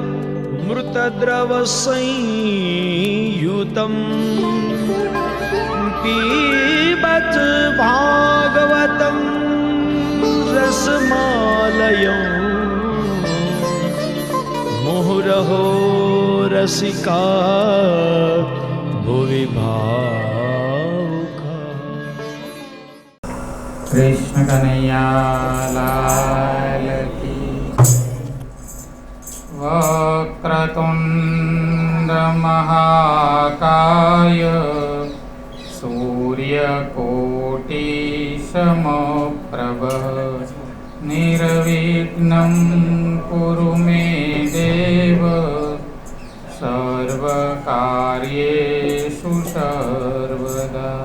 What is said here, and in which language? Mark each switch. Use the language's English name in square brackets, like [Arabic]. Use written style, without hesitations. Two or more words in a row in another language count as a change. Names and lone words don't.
[Sanskrit] मृतद्रवसंयुतं पीबत भागवतं रसमालयं मुहुरहो रसिका भुवि भावुका। [Hindi] कृष्ण कन्हैया लाल की। [Sanskrit] वक्रतुंड महाकाय सूर्यकोटि समप्रभ निर्विघ्नं कुरु मे देव सर्वकार्येषु सर्वदा।